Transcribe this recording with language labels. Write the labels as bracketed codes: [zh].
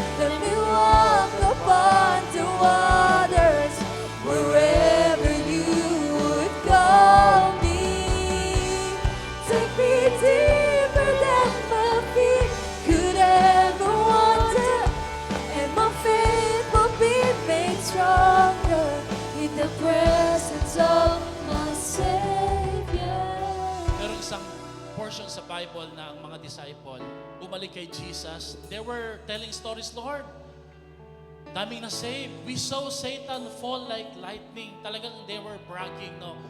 [en] Let me walk upon the waters wherever you would call me. Take me deeper than my feet could ever wander, and my faith will be made stronger in the presence of my Savior. [tl] Merong isang portion sa Bible na ang mga disciple bumalik kay Jesus. [en] They were telling stories, Lord, [tl] daming na-save. [en] We saw Satan fall like lightning. Talagang they were bragging, no?